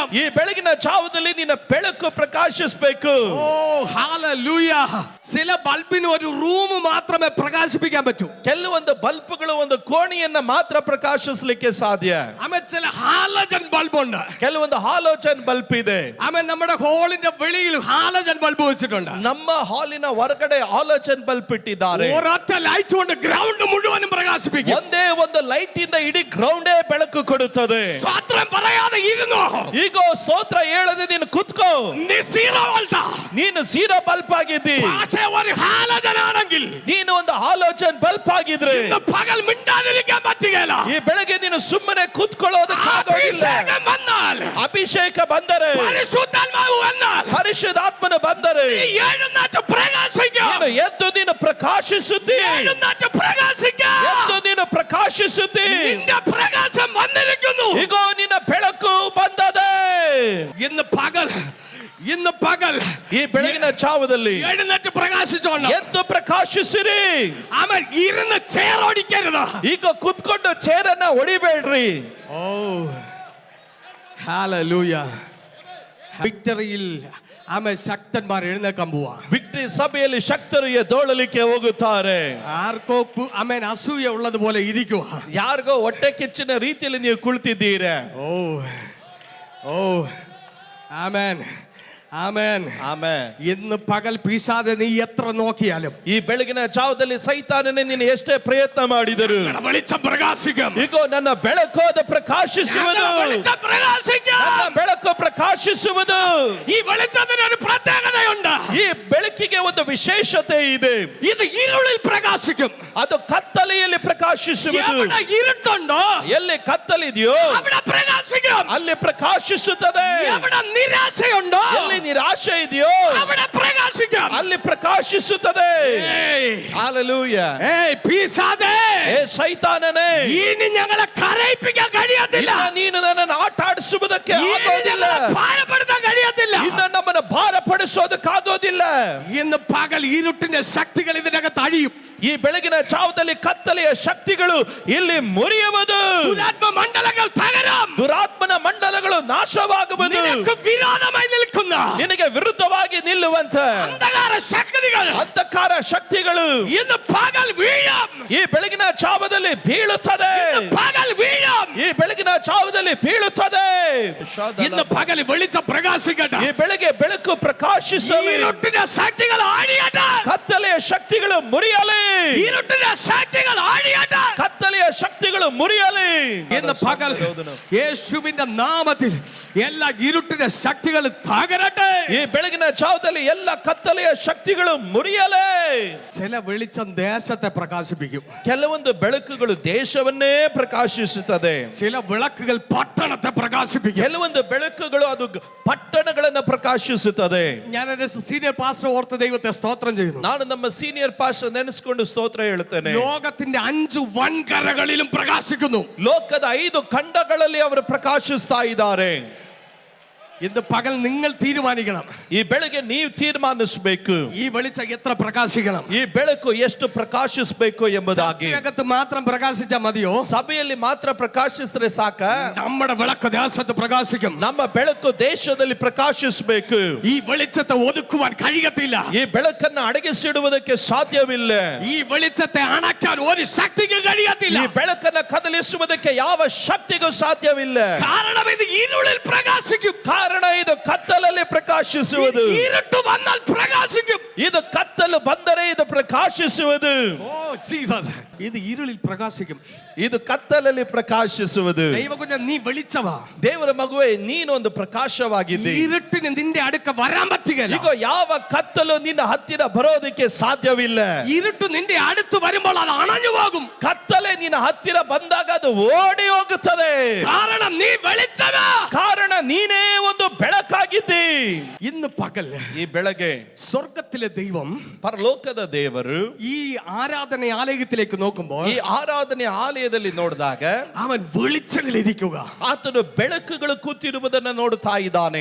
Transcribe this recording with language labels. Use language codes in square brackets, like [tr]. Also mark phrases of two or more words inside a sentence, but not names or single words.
[kn] ಈ ಬೆಳಗಿನ ಜಾವದಲ್ಲಿ ನಿನ್ನ ಬೆಳಕು ಪ್ರಕಾಶಿಸಬೇಕು. [ml] ഓ ഹല്ലേലൂയ. ചില ബൾബിന് ഒരു റൂം മാത്രമേ പ്രകാശിപ്പിക്കാൻ പറ്റൂ. [kn] ಕೆಲವೊಂದು ಬಲ್ಬ್ಗಳು ಒಂದು ಕೋಣೆಯನ್ನ ಮಾತ್ರ ಪ್ರಕಾಶಿಸಲಿಕ್ಕೆ ಸಾಧ್ಯ. [ml] ആമേൻ. ചില ഹാലജൻ ബൾബ് ഉണ്ട്. [kn] ಕೆಲವೊಂದು ಹಾಲೋಜನ್ ಬಲ್ಬ್ ಇದೆ. [ml] ആമേൻ. നമ്മുടെ ഹോളിന്റെ വെളിയിൽ ഹാലജൻ ബൾബ് വെച്ചിട്ടുണ്ട്. [kn] ನಮ್ಮ ಹಾಲಿನ ಹೊರಗಡೆ ಹಾಲೋಜನ್ ಬಲ್ಬ್ ಇಟ್ಟಿದ್ದಾರೆ. [ml] ഒരൊറ്റ ലൈറ്റ് കൊണ്ട് ഗ്രൗണ്ട് മുഴുവനും പ്രകാശിപ്പിക്കും. [kn] ಒಂದೇ ಒಂದು ಲೈಟ್ ಇಂದ ಇಡೀ ಗ್ರೌಂಡೇ ಬೆಳಕು ಕೊಡುತ್ತದೆ. [ml] സ്തോത്രം പറയാതെ ഇരുന്നോ. [kn] ಈಗ ಸ್ತೋತ್ರ ಹೇಳದೆ ನೀನು ಕುತ್ಕೋ. [ml] നീ [en] zero volt. [kn] ನೀನು [en] zero bulb [kn] ಆಗಿದ್ದಿ. [ml] പക്ഷേ ഒരു ഹാലജൻ ആണെങ്കിൽ [kn] ನೀನು ಒಂದು ಹಾಲೋಜನ್ ಬಲ್ಬ್ ಆಗಿದ್ರೆ [ml] ഇന്ന് പകൽ മിണ്ടാതിരിക്കാൻ പറ്റുകയില്ല. [kn] ಈ ಬೆಳಗ್ಗೆ ನೀನು ಸುಮ್ಮನೆ ಕೂತ್ಕೊಳ್ಳೋದಕ್ಕಾಗೋದಿಲ್ಲ. [ml] അഭിഷേകം വന്നാൽ, [kn] ಅಭಿಷೇಕ ಬಂದರೆ, [ml] പരിശുദ്ധാത്മാവ് വന്നാൽ, [kn] ಪರಿಶುದ್ಧಾತ್ಮನ ಬಂದರೆ [ml] നീ എഴുന്നേറ്റ് പ്രകാശിക്കും. [kn] ನೀನು ಎದ್ದು ನೀನು ಪ್ರಕಾಶಿಸುತ್ತಿ. [ml] എഴുന്നേറ്റ് പ്രകാശിക്കും. [kn] ಎದ್ದು ನೀನು ಪ್ರಕಾಶಿಸುತ್ತಿ. [ml] നിന്റെ പ്രകാശം വന്നിരിക്കുന്നു. [kn] ಈಗೋ ನಿನ್ನ ಬೆಳಕು ಬಂದದೆ. [ml] ഇന്ന് പകൽ [kn] ಈ ಬೆಳಗಿನ ಜಾವದಲ್ಲಿ [ml] എഴുന്നേറ്റ് പ്രകാശിച്ചോണം. [kn] ಎದ್ದು ಪ್ರಕಾಶಿಸಿರಿ. [ml] അവൻ ഇരുന്ന് ചേറോടിക്കരുത്. [kn] ಈಗ ಕುತ್ಕೊಂಡು ಚೇರನ್ನ ಹೊಡಿಬೇಡ್ರಿ. [ml] ഓ ഹല്ലേലൂയ. വിക്ടറിയിൽ ആമേൻ ശക്തന്മാർ എഴുന്നേൽക്കാൻ പോവാ. [kn] ವಿಕ್ಟರಿ ಸಭೆಯಲ್ಲಿ ಶಕ್ತರು ಎದ್ದೇಳಲಿಕ್ಕೆ ಹೋಗುತ್ತಾರೆ. [ml] ആർക്കോ ആമേൻ അസൂയ ഉള്ളതുപോലെ ഇരിക്കുക. [kn] ಯಾರಿಗೋ ಹೊಟ್ಟೆ ಕಿಚ್ಚಿನ ರೀತಿಯಲ್ಲಿ ನೀವು ಕುಳಿತಿದ್ದೀರಾ. [ml] ഓ ആമേൻ. ആമേൻ. [kn] ಆಮೆನ್. [ml] ഇന്ന് പകൽ പിശാചെ നീ എത്ര നോക്കിയാലും, [kn] ಈ ಬೆಳಗಿನ ಜಾವದಲ್ಲಿ ಸೈತಾನನೇ ನೀನು ಎಷ್ಟೇ ಪ್ರಯತ್ನ ಮಾಡಿದರು, [ml] വെളിച്ചം പ്രകാശിക്കും. [kn] ಈಗೋ ನನ್ನ ಬೆಳಕು ಅದು ಪ್ರಕಾಶಿಸುವುದು. [ml] വെളിച്ചം പ്രകാശിക്കും. [kn] ನನ್ನ ಬೆಳಕು ಪ್ರಕಾಶಿಸುವುದು. [ml] ഈ വെളിച്ചത്തിന് ഒരു പ്രത്യേകതയുണ്ട്. [kn] ಈ ಬೆಳಕಿಗೆ ಒಂದು ವಿಶೇಷತೆ ಇದೆ. [ml] ഇത് ഇരുളിൽ പ്രകാശിക്കും. [kn] ಅದು ಕತ್ತಲೆಯಲ್ಲಿ ಪ್ರಕಾಶಿಸುವುದು. [ml] എവിടെ ഇരുട്ടുണ്ടോ [kn] ಎಲ್ಲಿ ಕತ್ತಲಿದೆಯೋ [ml] അവിടെ പ്രകാശിക്കും. [kn] ಅಲ್ಲಿ ಪ್ರಕಾಶಿಸುತ್ತದೆ. [ml] എവിടെ നിരാശയുണ്ടോ [kn] ಎಲ್ಲಿ ನಿರಾಶೆ ಇದೆಯೋ [ml] അവിടെ പ്രകാശിക്കും. [kn] ಅಲ್ಲಿ ಪ್ರಕಾಶಿಸುತ್ತದೆ. [ml] ഹല്ലേലൂയ. ഏയ് പിശാചേ, [kn] ಏ ಸೈತಾನನೇ, [ml] ഇനി ഞങ്ങളെ കരയിപ്പിക്കാൻ കഴിയത്തില്ല. [kn] ಇನ್ನು ನೀನು ನನ್ನನ್ನು ಆಟ ಆಡಿಸುವುದಕ್ಕೆ [ml] ഇനി [kn] ಆಗೋದಿಲ್ಲ. [ml] ഞങ്ങളെ ഭാരപ്പെടുത്താൻ കഴിയത്തില്ല. [kn] ಇನ್ನು ನಮ್ಮನ್ನು ಭಾರಪಡಿಸೋದಕ್ಕಾಗೋದಿಲ್ಲ. [ml] ഇന്ന് പകൽ ഇരുട്ടിന്റെ ശക്തികൾ ഇതിനകത്ത് അഴിയും. [kn] ಈ ಬೆಳಗಿನ ಜಾವದಲ್ಲಿ ಕತ್ತಲೆಯ ಶಕ್ತಿಗಳು ಇಲ್ಲಿ ಮುರಿಯುವುದು. [ml] ദുരാത്മ മണ്ഡലങ്ങൾ തകരും. [kn] ದುರಾತ್ಮನ ಮಂಡಲಗಳು ನಾಶವಾಗುವುದು. [ml] നിനക്ക് വിരോധമായി നിൽക്കുന്ന [kn] ನಿನಗೆ ವಿರುದ್ಧವಾಗಿ ನಿಲ್ಲುವಂತ [ml] അന്ധകാര ശക്തികൾ [kn] ಅಂಧಕಾರ ಶಕ್ತಿಗಳು [ml] ഇന്ന് പകൽ വീഴും. [kn] ಈ ಬೆಳಗಿನ ಜಾವದಲ್ಲಿ ಬೀಳುತ್ತದೆ. [ml] പകൽ വീഴും. [kn] ಈ ಬೆಳಗಿನ ಜಾವದಲ್ಲಿ ಬೀಳುತ್ತದೆ. [ml] ഇന്ന് പകൽ വെളിച്ചം പ്രകാശിക്കട്ടെ. [kn] ಈ ಬೆಳಗ್ಗೆ ಬೆಳಕು ಪ್ರಕಾಶಿಸಲಿ. [ml] ഇരുട്ടിന്റെ ശക്തികൾ ആടിയട്ടെ. [kn] ಕತ್ತಲೆಯ ಶಕ್ತಿಗಳು ಮುರಿಯಲಿ. [ml] ഇരുട്ടിന്റെ ശക്തികൾ ആടിയട്ടെ. [kn] ಕತ್ತಲೆಯ ಶಕ್ತಿಗಳು ಮುರಿಯಲಿ. [ml] ഇന്ന് പകൽ യേശുവിന്റെ നാമത്തിൽ എല്ലാ ഇരുട്ടിന്റെ ശക്തികൾ തകരട്ടെ. [kn] ಈ ಬೆಳಗಿನ ಜಾವದಲ್ಲಿ ಎಲ್ಲ ಕತ್ತಲೆಯ ಶಕ್ತಿಗಳು ಮುರಿಯಲಿ. [ml] ചില വെളിച്ചം ദേശത്തെ പ്രകാശിപ്പിക്കും. [kn] ಕೆಲವೊಂದು ಬೆಳಕುಗಳು ದೇಶವನ್ನೇ ಪ್ರಕಾಶಿಸುತ್ತದೆ. [ml] ചില വിളക്കുകൾ പട്ടണത്തെ പ്രകാശിപ്പിക്കും. [kn] ಕೆಲವೊಂದು ಬೆಳಕುಗಳು ಅದು ಪಟ್ಟಣಗಳನ್ನು ಪ್ರಕಾಶಿಸುತ್ತದೆ. [ml] ഞാൻ എന്റെ [en] senior pastor [ml] ഓർത്ത് ദൈവത്തെ സ്തോത്രം ചെയ്യുന്നു. [kn] ನಾನು ನಮ್ಮ [en] senior pastor [kn] ನೆನೆಸಿಕೊಂಡು ಸ್ತೋತ್ರ ಹೇಳ್ತೇನೆ. [ml] ലോകത്തിന്റെ 5 വൻകരകളിലും പ്രകാശിക്കുന്നു. [kn] ಲೋಕದ 5 ಖಂಡಗಳಲ್ಲಿ ಅವರು ಪ್ರಕಾಶಿಸ್ತಾ ಇದ್ದಾರೆ. [ml] ഇന്ന് പകൽ നിങ്ങൾ തീരുമാനിക്കണം, [kn] ಈ ಬೆಳಗ್ಗೆ ನೀವು ತೀರ್ಮಾನಿಸಬೇಕು, [ml] ഈ വെളിച്ചം എത്ര പ്രകാശിക്കണം. [kn] ಈ ಬೆಳಕು ಎಷ್ಟು ಪ್ರಕಾಶಿಸಬೇಕು ಎಂಬುದಾಗಿ. [ml] ചർച്ചയകത്ത് മാത്രം പ്രകാശിച്ചാൽ മതിയോ? [kn] ಸಭೆಯಲ್ಲಿ ಮಾತ್ರ ಪ್ರಕಾಶಿಸಿದ್ರೆ ಸಾಕ? [ml] നമ്മുടെ വിളക്ക് ദേശത്ത് പ്രകാശിക്കും. [kn] ನಮ್ಮ ಬೆಳಕು ದೇಶದಲ್ಲಿ ಪ್ರಕಾಶಿಸಬೇಕು. [ml] ഈ വെളിച്ചത്തെ ഒതുക്കുവാൻ കഴിയത്തില്ല. [kn] ಈ ಬೆಳಕನ್ನು ಅಡಗಿಸಿಡುವುದಕ್ಕೆ ಸಾಧ್ಯವಿಲ್ಲ. [ml] ഈ വെളിച്ചത്തെ അണയ്ക്കാൻ ഒരു ശക്തിക്കും കഴിയത്തില്ല. [kn] ಈ ಬೆಳಕನ್ನು ಕದಲಿಸುವುದಕ್ಕೆ ಯಾವ ಶಕ್ತಿಗೂ ಸಾಧ್ಯವಿಲ್ಲ. [ml] കാരണം ഇത് ഇരുളിൽ പ്രകാശിക്കും. [kn] ಕಾರಣ ಇದು ಕತ್ತಲಲ್ಲಿ ಪ್ರಕಾಶಿಸುವುದು. [ml] ഇരുട്ട് വന്നാൽ പ്രകാശിക്കും. [kn] ಇದು ಕತ್ತಲು ಬಂದರೆ ಇದು ಪ್ರಕಾಶಿಸುವುದು. [ml] ഓ ജീസസ്, ഇത് ഇരുളിൽ പ്രകാശിക്കും. [kn] ಇದು ಕತ್ತಲಲ್ಲಿ ಪ್ರಕಾಶಿಸುವುದು. [ml] ദൈവകുഞ്ഞ നീ വെളിച്ചവാ. [kn] ದೇವರ ಮಗುವೆ, ನೀನು ಒಂದು ಪ್ರಕಾಶವಾಗಿದ್ದಿ. [ml] ഇരുട്ടിന് നിന്റെ അടുക്ക വരാൻ പറ്റുകയില്ല. [kn] ಈಗ ಯಾವ ಕತ್ತಲು ನಿನ್ನ ಹತ್ತಿರ ಬರೋದಕ್ಕೆ ಸಾಧ್ಯವಿಲ್ಲ. [ml] ഇരുട്ട് നിന്റെ അടുത്ത് വരുമ്പോൾ അത് അണഞ്ഞു പോകും. [kn] ಕತ್ತಲೆ ನಿನ್ನ ಹತ್ತಿರ ಬಂದಾಗ ಅದು ಓಡಿ ಹೋಗುತ್ತದೆ. [ml] കാരണം നീ വെളിച്ചവാ. [kn] ಕಾರಣ ನೀನೇ ಒಂದು ಬೆಳಕಾಗಿದ್ದಿ. [ml] ഇന്ന് പകൽ [kn] ಈ ಬೆಳಗ್ಗೆ [ml] സ്വർഗത്തിലെ ദൈവം [kn] ಪರಲೋಕದ ದೇವರು [ml] ഈ ആരാധന ആലയത്തിലേക്ക് നോക്കുമ്പോൾ [kn] ಈ ಆರಾಧನೆ ಆಲಯದಲ್ಲಿ ನೋಡಿದಾಗ [ml] അവൻ വെളിച്ചങ്ങളിരിക്കുക. [kn] ಆತನು ಬೆಳಕುಗಳು ಕೂತಿರುವುದನ್ನು ನೋಡುತ್ತಾ ಇದ್ದಾನೆ.